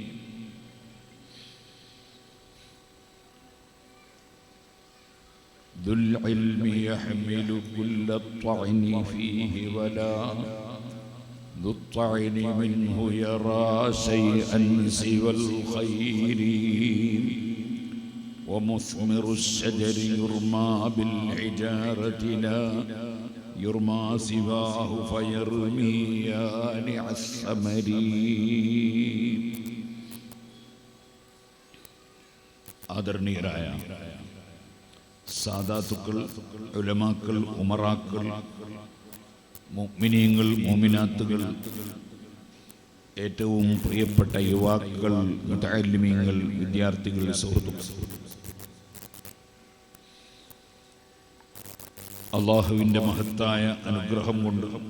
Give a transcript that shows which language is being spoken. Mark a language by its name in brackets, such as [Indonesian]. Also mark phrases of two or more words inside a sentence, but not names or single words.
[Arabic] ذو العلم يحمل كل الطعن فيه، ولا ذو الطعن منه يرى شيئا سوى الخير. ومثمر الشجر يرمى بالحجارة، لا يرمى سواه فيرمي يانع الثمر. [Malayalam] ആദരണീയരായ സാദാത്തുക്കൾ, ഉലമാക്കൾ, ഉമറാക്കൾ, മുഅ്മിനീങ്ങൾ, മുഅ്മിനാത്തുകൾ, ഏറ്റവും പ്രിയപ്പെട്ട യുവാക്കൾ, മുതഅല്ലിമീങ്ങൾ, വിദ്യാർത്ഥികൾ, സുഹൃത്തുക്കൾ, അല്ലാഹുവിൻ്റെ മഹത്തായ അനുഗ്രഹം കൊണ്ട്